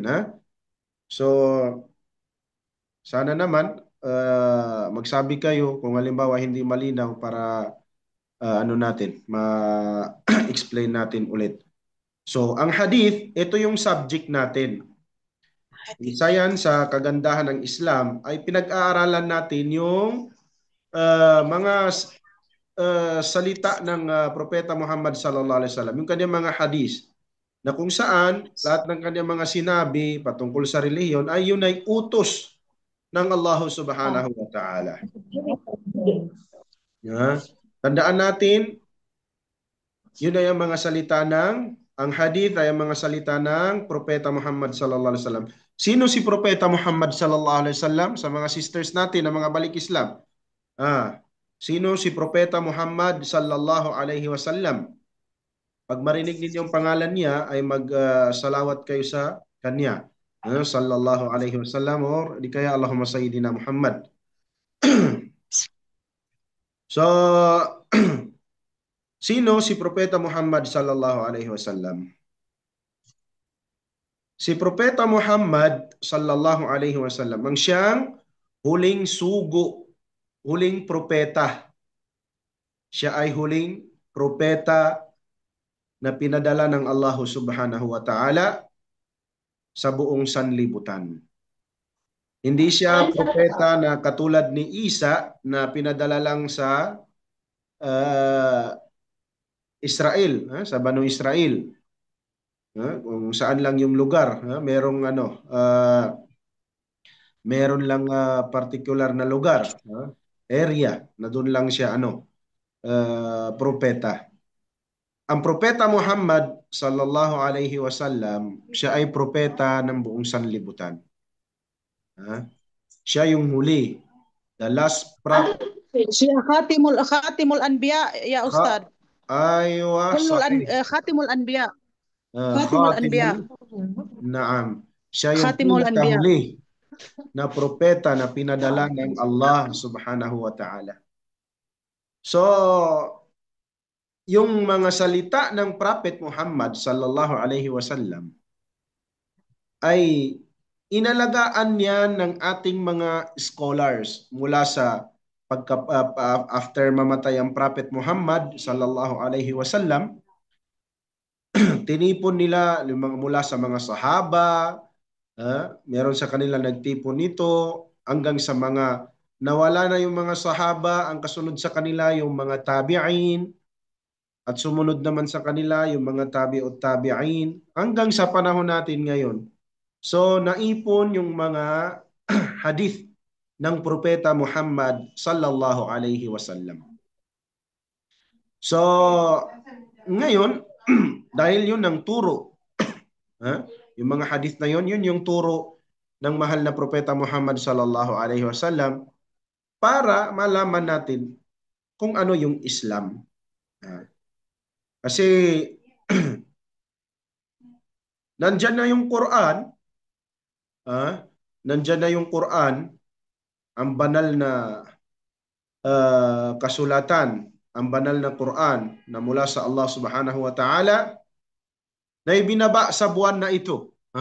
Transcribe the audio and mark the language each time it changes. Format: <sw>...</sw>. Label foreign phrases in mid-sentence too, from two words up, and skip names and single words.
<tl>So, sana naman, magsabi kayo kung halimbawa hindi malinaw para ma-explain natin ulit. So, ang hadith, ito yung subject natin. Isa yan sa kagandahan ng Islam ay pinag-aaralan natin yung mga salita ng Propeta Muhammad</tl> <ar>صلى الله عليه وسلم,</ar> <tl>yung kanyang mga hadith, na kung saan lahat ng kanyang mga sinabi patungkol sa relihiyon ay yun ay utos ng Allah</tl> <ar>سبحانه وتعالى.</ar> <tl>Tandaan natin, yun ay ang mga salita ang hadith ay ang mga salita ng Propeta Muhammad</tl> <ar>صلى الله عليه وسلم.</ar> <tl>Sino si Propeta Muhammad</tl> <ar>صلى الله عليه وسلم?</ar> <tl>Sa mga sisters natin na mga balik Islam. Sino si Propeta Muhammad</tl> <ar>صلى الله عليه وسلم?</ar> <tl>Pag marinig ninyo ang pangalan niya, ay mag-salawat kayo sa kanya.</tl> <ar>صلى الله عليه وسلم,</ar> <tl>or di kaya</tl> <ar>اللهم سيدنا محمد.</ar> <tl>So, sino si Propeta Muhammad</tl> <ar>صلى الله عليه وسلم?</ar> <tl>Si Propeta Muhammad</tl> <ar>صلى الله عليه وسلم</ar> <tl>ang siyang huling sugo, huling propeta. Siya ay huling propeta na pinadala ng Allah</tl> <ar>سبحانه وتعالى</ar> <tl>sa buong sanlibutan. Hindi siya propeta na katulad ni Isa na pinadala lang sa Israel, sa Banu Israel. Kung saan lang yung lugar, meron lang particular na lugar, area na doon lang siya propeta. Ang propeta Muhammad</tl> <ar>صلى الله عليه وسلم,</ar> <tl>siya ay propeta ng buong sanlibutan. Siya yung huli,</tl> <en>the last prophet.</en> <tl>Siya</tl> <ar>خاتم الأنبياء يا أستاذ. Aywa, خاتم الأنبياء. خاتم الأنبياء. نعم.</ar> <tl>Siya yung pinakahuli na propeta na pinadala ng Allah</tl> <ar>سبحانه وتعالى.</ar> <tl>So, yung mga salita ng Prophet Muhammad</tl> <ar>صلى الله عليه وسلم</ar> <tl>ay inalagaan niya ng ating mga scholars mula sa after mamatay ang Prophet Muhammad</tl> <ar>صلى الله عليه وسلم.</ar> <tl>Tinipon nila mula sa mga sahaba, meron sa kanila nagtipon nito hanggang sa mga nawala na yung mga sahaba, ang kasunod sa kanila yung mga tabi'in, at sumunod naman sa kanila yung mga</tl> <ar>تابعي التابعين</ar> <tl>hanggang sa panahon natin ngayon. So naipon yung mga hadith ng Propeta Muhammad</tl> <ar>صلى الله عليه وسلم.</ar> <tl>So ngayon, dahil yun ang turo, yung mga hadith na yun yung turo ng mahal na Propeta Muhammad</tl> <ar>صلى الله عليه وسلم</ar> <tl>para malaman natin kung ano yung Islam. Kasi nandyan na yung Quran, nandyan na yung Quran, ang banal na kasulatan, ang banal na Quran na mula sa Allah</tl> <ar>سبحانه وتعالى</ar> <tl>na ibinaba sa buwan na ito.</tl>